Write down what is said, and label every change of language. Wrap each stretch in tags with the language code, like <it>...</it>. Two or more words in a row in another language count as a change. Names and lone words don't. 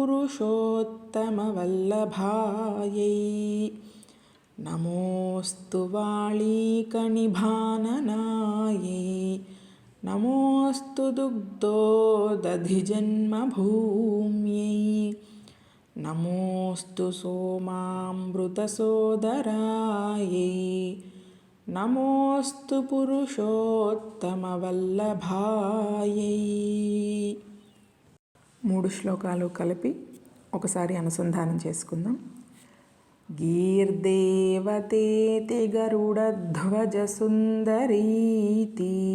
<sa>पुरुषोत्तमवल्लभायै नमोऽस्तु वाळीकनिभाननायै नमोऽस्तु दुग्धोदधिजन्मभूम्यै नमोऽस्तु सोमामृतसोदरायै नमोऽस्तु పురుషోత్తమవల్లభాయై.</sa> <te>3 శ్లోకాలు కలిపి ఒకసారి అనుసంధానం చేసుకుందాం.</te> <sa>గీర్దేవతేతి గరుడధ్వజసుందరీతి</sa>